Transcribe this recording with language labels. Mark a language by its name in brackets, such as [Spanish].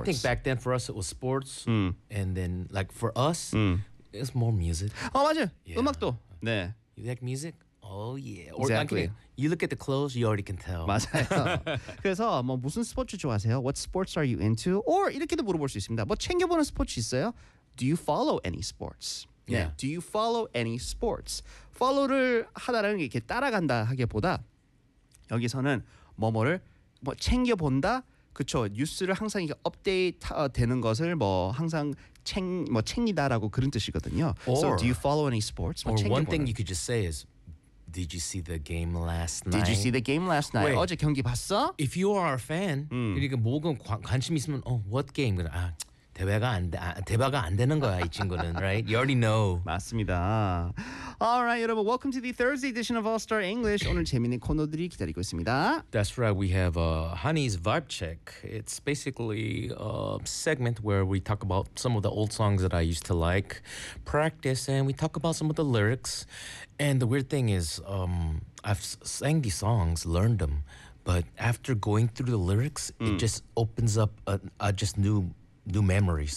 [English] I think back then for us it was sports. Mm. And then like for us... Mm. It's more music. Oh, [Korean] 맞아. [English] Yeah. [Korean] 음악도. 네. [English] You like music? Oh, yeah. Exactly. You look at the clothes, you already can tell. [Korean] 맞아요. 그래서 뭐 무슨 스포츠 좋아하세요? [English] What sports are you into? [Korean] Or 이렇게도 물어볼 수 있습니다. 뭐 챙겨보는 스포츠 있어요? [English] Do you follow any sports? Yeah. [Korean] 네. [English] Do you follow any sports? [Korean] Follow를 하다라는 게 이렇게 따라간다 하기보다 여기서는 뭐뭐를 뭐 챙겨본다? 그쵸. 뉴스를 항상 이게 업데이트 되는 것을 뭐 항상 뭐 챙기다라고 그런 뜻이거든요. [English] Or, so do you follow any sports? Or one thing you could just say is, did you see the game last night? Did you see the game last night? Wait, [Korean] 어제 경기 봤어? [English] If you are a fan, [Korean] 그리고 뭐 관심 있으면, [English] oh, what game? [Korean] 아, 대화가 안 되는 거야, 이 친구는, [English] right? You already know. [Korean] 맞습니다. [English] All right, 여러분, welcome to the Thursday edition of All Star English. [Korean] 오늘 재미있는 코너들이 기다리고 있습니다. [English] That's right. We have Honey's Vibe Check. It's basically a segment where we talk about some of the old songs that I used to like, practice, and we talk about some of the lyrics. And the weird thing is I've sang these songs, learned them, but after going through the lyrics, it just opens up new memories.